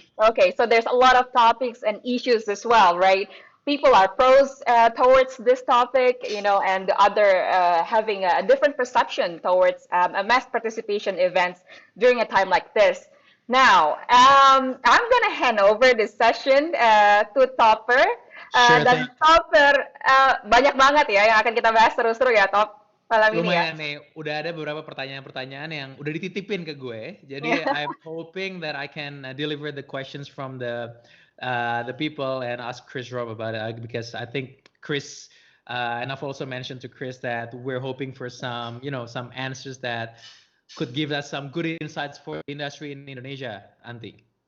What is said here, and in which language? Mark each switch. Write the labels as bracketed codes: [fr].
[en] Okay, so there's a lot of topics and issues as well, right? people are pros towards this topic, and the other having a different perception towards a mass participation events during a time like this. Now, I'm gonna hand over this session to Topper. Sure thing. [id] Dan Topper, banyak banget ya yang akan kita bahas seru-seru ya, Top, malam ini ya. Lumayan nih, udah ada beberapa pertanyaan-pertanyaan yang udah dititipin ke gue. Jadi [en] I'm hoping that I can deliver the questions from the people and ask Chris Robb about it, because I think Chris and I've also mentioned to Chris that we're hoping for some answers that could give us some good insights for the industry in Indonesia, Anti.